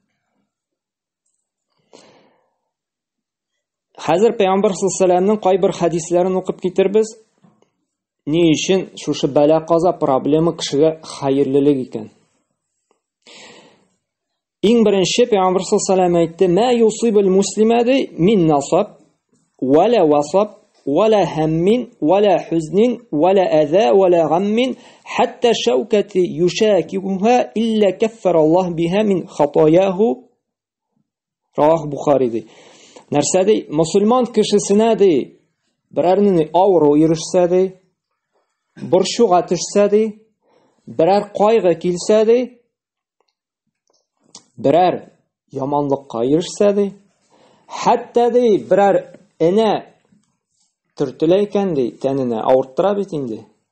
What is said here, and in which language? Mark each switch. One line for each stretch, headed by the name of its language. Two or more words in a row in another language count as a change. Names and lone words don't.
Tatar: Хәзер Пәйгамбәр саллаллаһу кайбер хәдисләрен укып китербез. Ни өчен шушы бәла-каза проблема кешегә хәерлелек икән? Иң беренче Пәйгамбәр саллаллаһу әйтте:
Arabic: "ما يصيب المسلم من نصب، ولا وصب، ولا هم، ولا حزن، ولا أذى، ولا غم، حتى الشوكة يشاكها إلا كفر الله بها من خطاياه."
Tatar: Равах Бухари ди. Нәрсә ди? Мусульман кешесенә ди, берәрне авыру ирешсә ди, борчуга төшсә ди, берәр кайгы килсә ди, берәр яманлыкка ирешсә ди, хәтта ди берәр энә төртелә икән ди, тәненә авырттыра бит инде.